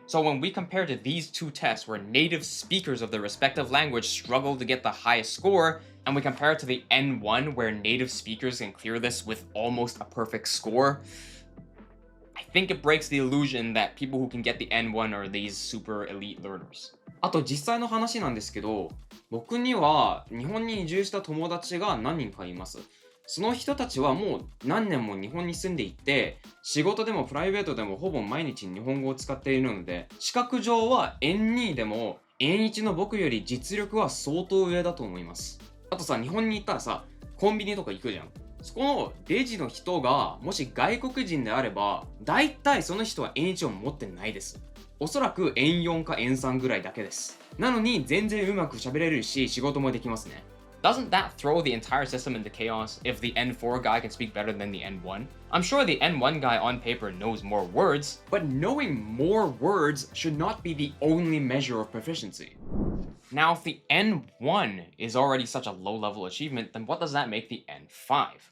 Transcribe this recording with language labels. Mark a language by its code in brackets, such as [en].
[en] So when we compare to these 2 tests where native speakers of the respective language struggle to get the highest score, and we compare it to the N1 where native speakers can clear this with almost a perfect score, I think it breaks the illusion that people who can get the N1 are these super elite learners. [ja] あと実際の話なんですけど、僕には日本に移住した友達が何人かいます。その人たちはもう何年も日本に住んでいて、仕事でもプライベートでもほぼ毎日日本語を使っているので、資格上は N2 でも N1 の僕より実力は相当上だと思います。あとさ、日本に行ったらさ、コンビニとか行くじゃん。そこのレジの人がもし外国人であれば、大体その人は N1 を持ってないです。おそらく N4 か N3 ぐらいだけです。なのに全然うまく喋れるし、仕事もできますね。 [en] Doesn't that throw the entire system into chaos if the N4 guy can speak better than the N1? I'm sure the N1 guy on paper knows more words, but knowing more words should not be the only measure of proficiency. Now, if the N1 is already such a low-level achievement, then what does that make the N5?